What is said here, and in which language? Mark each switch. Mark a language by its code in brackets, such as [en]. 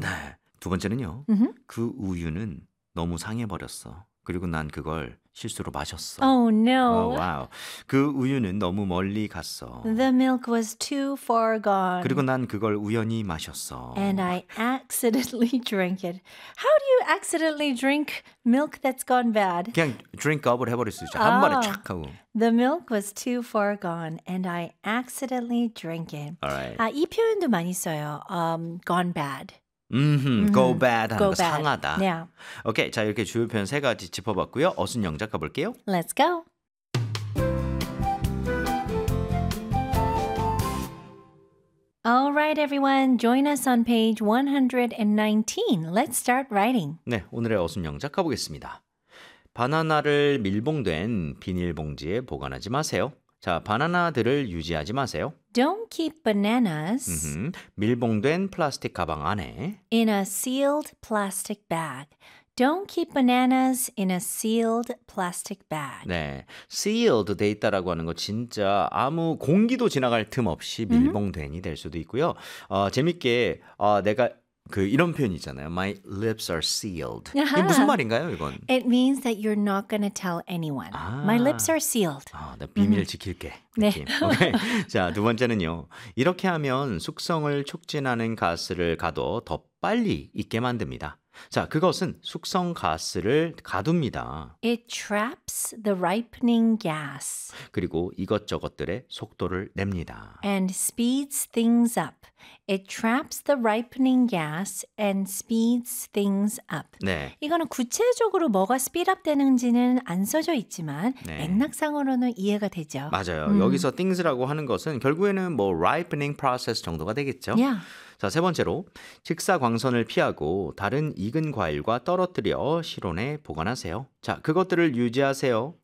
[ko] 네. 두 번째는요. 그 우유는 너무 상해버렸어. 그리고 난 그걸 실수로 마셨어. [en] Oh no. Oh, wow. [ko] 그 우유는 너무 멀리 갔어. [en] The milk was too far gone. [ko] 그리고 난 그걸 우연히 마셨어. [en] And I accidentally drank it. How do you accidentally drink milk that's gone bad? [ko] 그냥 [en] drink up [ko] 을 해버릴 수 있죠. 한 번에 착 하고. [en] The milk was too far gone and I accidentally drank it. All right. [ko] 아, 이 표현도 많이 써요. [en] Gone bad. Go bad [ko] 하는 거 상하다. [en] Yeah. Okay, [ko] 자 이렇게 주요 표현 세 가지 짚어봤고요. 어순 영작 가볼게요. [en] Let's go. [ko] 알라이트 에브리원, [en] join us on page 119. Let's start writing. [ko] 네, 오늘의 어순 영작 가보겠습니다. 바나나를 밀봉된 비닐봉지에 보관하지 마세요. 자, 바나나들을 유지하지 마세요. [en] Don't keep bananas [ko] 밀봉된 플라스틱 가방 안에 [en] in a sealed plastic bag. Don't keep bananas in a sealed plastic bag. [ko] 네, sealed 돼 있다라고 하는 거 진짜 아무 공기도 지나갈 틈 없이 밀봉된이 될 수도 있고요. 재밌게 내가 그 이런 표현 있잖아요. [en] My lips are sealed. [ko] 이게 무슨 말인가요, 이건? [en] It means that you're not going to tell anyone. [ko] 아. [en] My lips are sealed. [ko] 나 비밀 지킬게. 느낌. 네. [en] Okay. [ko] 자, 두 번째는요. 이렇게 하면 숙성을 촉진하는 가스를 가둬 더 빨리 익게 만듭니다. 자, 그것은 숙성 가스를 가둡니다. [en] It traps the ripening gas. [ko] 그리고 이것저것들의 속도를 냅니다. [en] And speeds things up. It traps the ripening gas and speeds things up. [ko] 네. 이거는 구체적으로 뭐가 스피드업 되는지는 안 써져 있지만 네. 맥락상으로는 이해가 되죠. 맞아요. 여기서 things라고 하는 것은 결국에는 뭐 [en] ripening process [ko] 정도가 되겠죠. [en] Yeah. [ko] 자, 세 번째로 직사광선을 피하고 다른 익은 과일과 떨어뜨려 실온에 보관하세요. 자, 그것들을 유지하세요.